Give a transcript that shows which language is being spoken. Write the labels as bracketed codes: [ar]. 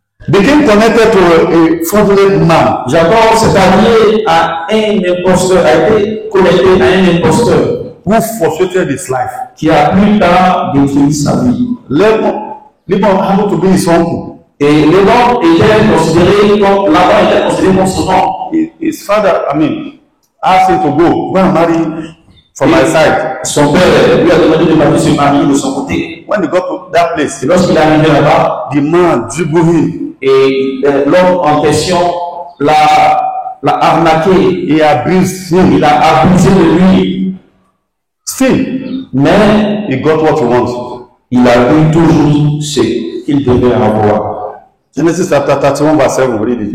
[en] became connected to a fraudulent man. [fr] Jacob s'est allié à un imposteur, a été connecté à un imposteur [en] who frustrated his life. [fr] Qui a plus tard détruit sa vie. [en] Laban happened to be his uncle. [fr] Et Laban était considéré comme son oncle. [en] His father, asked him to go and marry from my side. [fr] Son père lui a demandé de partir se marier de son côté. [en] When he got to that place, [fr] et lorsqu'il est arrivé là-bas, [en] the man dribbled him. [fr] Et l'homme en question l'a arnaqué. [en] He abused him. [fr] Il a abusé de lui. [en] Still, [fr] mais [en] he got what he wanted. [fr] Il a eu toujours ce qu'il devait avoir. [en] Genesis chapter 31 verse 7, read it.